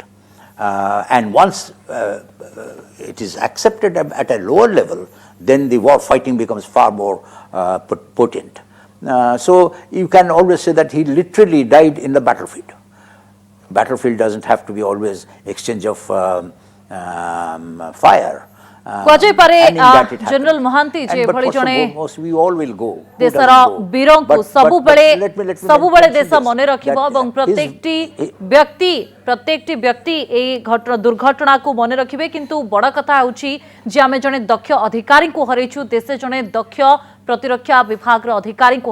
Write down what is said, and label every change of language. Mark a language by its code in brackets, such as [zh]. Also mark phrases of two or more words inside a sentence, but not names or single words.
[en] And once it is accepted at a lower level, then the war fighting becomes far more potent. So you can always say that he literally died in the battlefield. Battlefield doesn't have to be always exchange of fire. [or] କୁହାଯାଇ ପାରେ ଜେନେରାଲ ମହାନ୍ତି ଯେ ଭଳି ଜଣେ ଦେଶର ବୀରଙ୍କୁ ସବୁବେଳେ ଦେଶ ମନେ ରଖିବ ଏବଂ ପ୍ରତ୍ୟେକଟି ବ୍ୟକ୍ତି ଏହି ଦୁର୍ଘଟଣାକୁ ମନେ ରଖିବେ। କିନ୍ତୁ ବଡ଼ କଥା ହେଉଛି ଯେ ଆମେ ଜଣେ ଦକ୍ଷ ଅଧିକାରୀଙ୍କୁ ହରେଇଛୁ, ଦେଶ ଜଣେ ଦକ୍ଷ ପ୍ରତିରକ୍ଷା ବିଭାଗର ଅଧିକାରୀଙ୍କୁ ହରେଇଛି।